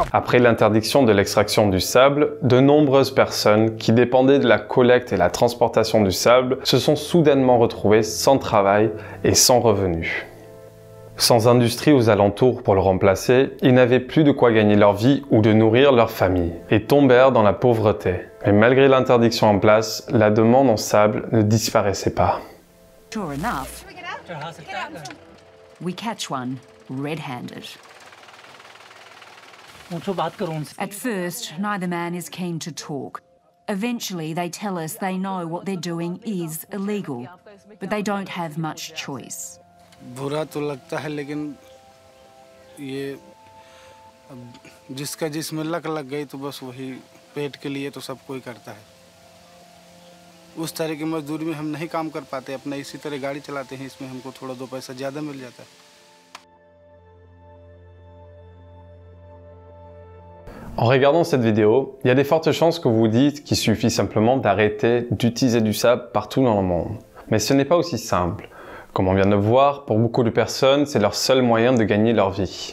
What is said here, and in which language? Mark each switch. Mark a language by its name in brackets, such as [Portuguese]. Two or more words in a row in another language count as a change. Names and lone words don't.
[French] Après l'interdiction de l'extraction du sable, de nombreuses personnes qui dépendaient de la collecte et la transportation du sable se sont soudainement retrouvées sans travail et sans revenus. Sans industrie aux alentours pour le remplacer, ils n'avaient plus de quoi gagner leur vie ou de nourrir leur famille, et tombèrent dans la pauvreté. Mais malgré l'interdiction en place, la demande en sable ne disparaissait pas. [English] Sure enough, we catch one red-handed. At first, neither man is keen to talk. Eventually, they tell us they know what they're doing is illegal, but they don't have much choice. [Hindi] बुरा तो लगता है, लेकिन ये जिसका जिसमें लक लग गई तो बस वही पेट के लिए तो सब कोई करता है। उस तरह की मजदूरी में हम नहीं काम कर पाते, अपना इसी तरह गाड़ी चलाते हैं, इसमें हमको थोड़ा दो पैसा ज़्यादा मिल जाता है। [French] En regardant cette vidéo, il y a des fortes chances que vous vous dites qu'il suffit simplement d'arrêter d'utiliser du sable partout dans le monde. Mais ce n'est pas aussi simple. Comme on vient de voir, pour beaucoup de personnes, c'est leur seul moyen de gagner leur vie.